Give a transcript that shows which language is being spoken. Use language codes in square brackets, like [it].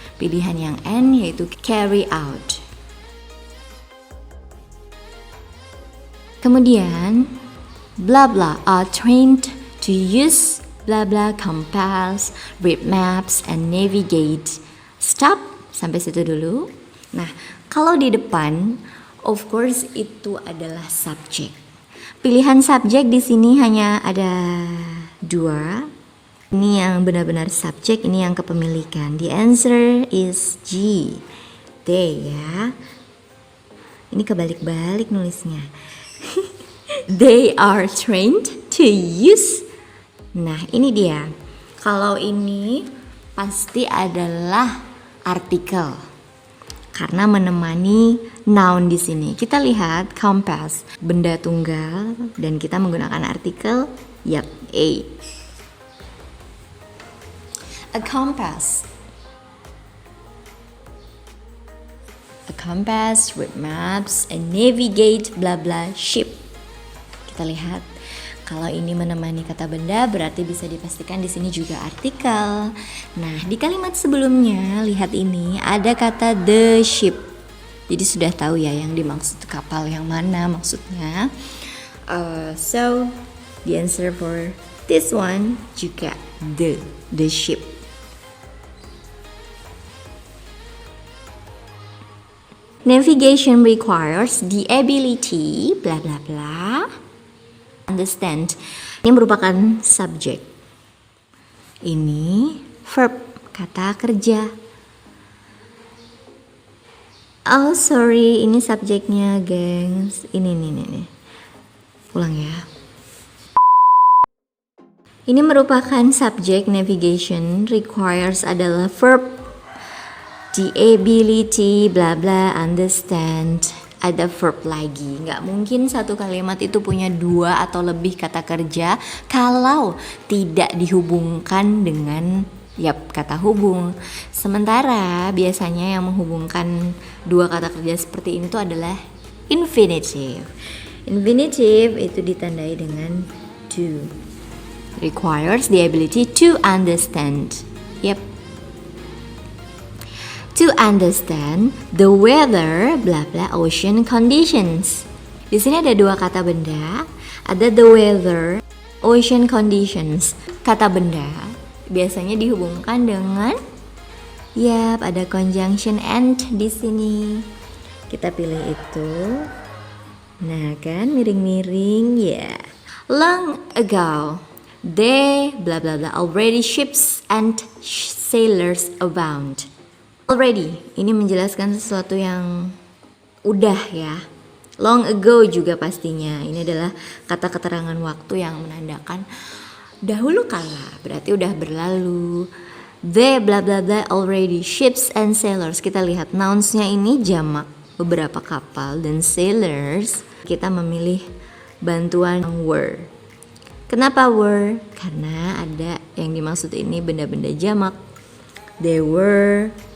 [id] Pilihan yang N yaitu [en] carry out. Kemudian blah blah are trained to use blah blah compass, read maps, and navigate. [id] Stop, sampai situ dulu. Nah, kalau di depan, of course itu adalah subjek. Pilihan subjek di sini hanya ada dua. Ini yang benar-benar subjek, ini yang kepemilikan. [en] The answer is G. They [id] ya. Ini kebalik-balik nulisnya. [en] They are trained to use. [id] Nah, ini dia. Kalau ini pasti adalah artikel karena menemani noun di sini. Kita lihat compass, benda tunggal, dan kita menggunakan artikel. Yap, A. [en] A compass. A compass with maps and navigate blah blah ship. [id] Kita lihat. Kalau ini menemani kata benda, berarti bisa dipastikan di sini juga artikel. Nah, di kalimat sebelumnya, lihat ini ada kata the ship. Jadi sudah tahu ya yang dimaksud kapal yang mana maksudnya. [en] So the answer for this one [id] juga [en] the ship. Navigation requires the ability blah blah blah. Understand. [id] Ini merupakan subjek. Ini verb, kata kerja. Oh sorry, ini subjeknya gengs. Ini. Ulang ya. Ini merupakan subjek. [en] Navigation requires [id] adalah verb. [en] The ability blah blah understand. [id] Ada verb lagi. Nggak mungkin satu kalimat itu punya dua atau lebih kata kerja kalau tidak dihubungkan dengan Yap, kata hubung. Sementara biasanya yang menghubungkan dua kata kerja seperti ini tuh adalah infinitive. Infinitive itu ditandai dengan to. [en] Requires the ability to understand. Yep. To understand the weather, bla bla, ocean conditions. [id] Di sini ada dua kata benda, ada the weather, ocean conditions. Kata benda biasanya dihubungkan dengan ada conjunction and di sini. Kita pilih itu. Nah, kan miring-miring ya. [en] Long ago, they bla bla bla already ships and sailors abound. [id] Already, ini menjelaskan sesuatu yang udah ya. Long ago juga pastinya. Ini adalah kata keterangan waktu yang menandakan dahulu kala, berarti udah berlalu. [en] They bla bla bla already ships and sailors. [id] Kita lihat nouns-nya ini jamak, beberapa kapal, dan sailors kita memilih bantuan were. Kenapa were? Karena ada yang dimaksud ini benda-benda jamak. [en] They were.